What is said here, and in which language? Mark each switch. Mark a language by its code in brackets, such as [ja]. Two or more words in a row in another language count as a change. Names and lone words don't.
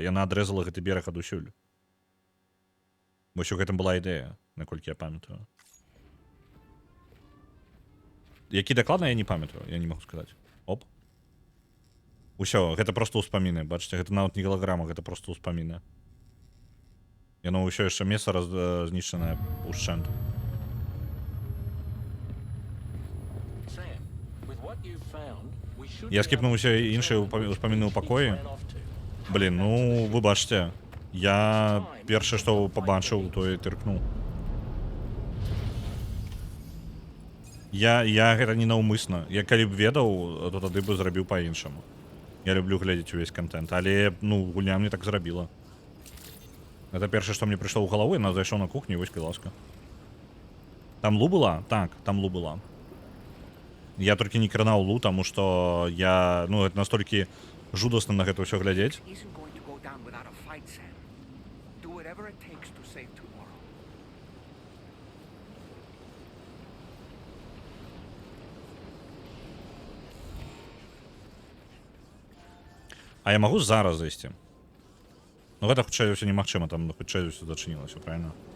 [be] Яна адрэзала гэты бераг адусюль. Вось у гэтым была ідэя, наколькі я памятаю. Які дакладна, я не памятаю, я не магу сказаць. Оп. Усё, гэта проста ўспаміны, бачыце, гэта нават не голограма, гэта проста ўспаміны. Яно ўсё яшчэ месца знішчанае ўшчэнт. [en] Sam, with what you've found, we should [be] Я скіпнуў усе іншыя ўспаміны ў пакоі. Блін, ну, вы бачыце, я першае, што пабачыў, то і тыркнуў. Я гэта не наўмысна. Я калі б ведаў, то тады бы зрабіў па-іншаму. Я люблю глядзець увесь контент, але, ну, гульня мне так зрабіла. Гэта першае, што мне прыйшло ў галаву, я зайшоў на кухню, і вось, ласка. Там Лу была? Так, там Лу была. Я толькі не кранаў Лу, таму што я, ну, гэта настолькі жудасна на гэта ўсё глядзець. [en] Isn't going to go down without a fight, Sam. Do whatever it takes to save tomorrow. [be] А я магу зараз зайсці? Ну, гэта хутчэй ўсё немагчыма, там хутчэй ўсё зачынілася, правильно?